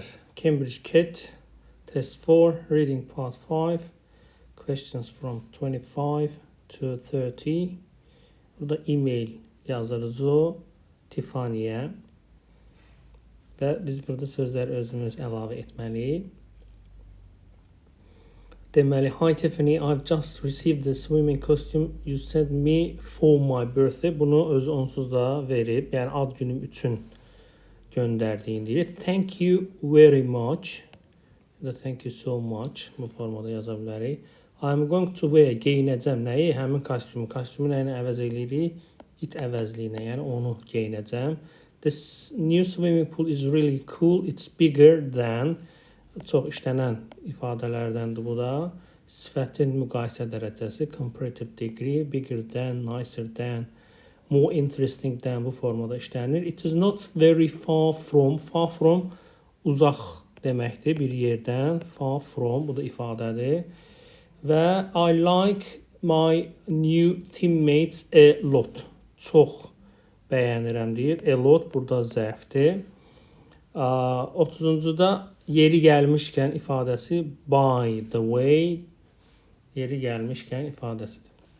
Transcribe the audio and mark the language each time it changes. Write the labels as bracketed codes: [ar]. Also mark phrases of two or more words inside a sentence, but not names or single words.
[en] Cambridge CAT Test 4 Reading Part 5 Questions from 25 to 30. [az] Burada e-mail yazırız o Tiffany'yə və biz burada sözləri özümüz əlavə etməliyik. Deməli, [en] hi Tiffany, I've just received the swimming costume you sent me for my birthday. [az] Bunu özü onsuz da verib, yəni ad günüm üçün göndərdiyin deyir. [en] Thank you very much. Thank you so much. [az] Bu formada yaza bilərik. [en] I'm going to wear. [az] Geyinəcəm nəyi? Həmin kostyumu. Kostyumu nə ilə əvəz edirik? It əvəzliyinə, yəni onu geyinəcəm. [en] This new swimming pool is really cool. It's bigger than. [az] Çox işlənən ifadələrdəndir bu da. Sifətin müqayisə dərəcəsi. [en] Comparative degree. Bigger than, nicer than. More interesting than [az] bu formada işlənir. [en] It is not very far from. Far from [az] uzaq deməkdir bir yerdən. [en] Far from [az] bu da ifadədir. [en] Və I like my new teammates a lot. [az] Çox bəyənirəm deyir. [en] A lot [az] burada zərfdir. 30-da yeri gəlmişkən ifadəsi [en] by the way. [az] Yeri gəlmişkən ifadəsidir.